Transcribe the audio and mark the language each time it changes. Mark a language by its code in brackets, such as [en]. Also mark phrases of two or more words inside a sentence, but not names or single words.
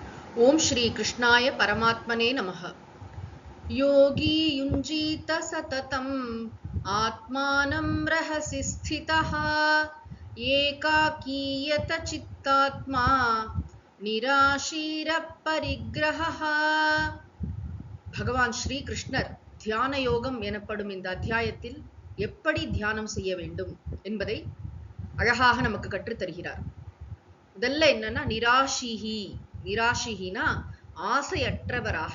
[sa] ओम श्री कृष्णाय परमात्मने नमः। योगी युञ्जीत सततम् आत्मानं रहसि स्थितः एकाकीयत चित्तात्मा निराशीर परिग्रहः। [ta] பகவான் ஸ்ரீ கிருஷ்ணர் தியான யோகம் எனப்படும் இந்த அத்தியாயத்தில் எப்படி தியானம் செய்ய வேண்டும் என்பதை அழகாக நமக்கு கற்றுத் தருகிறார். முதல்ல என்னன்னா நிராஷிஹினா ஆசையற்றவராக.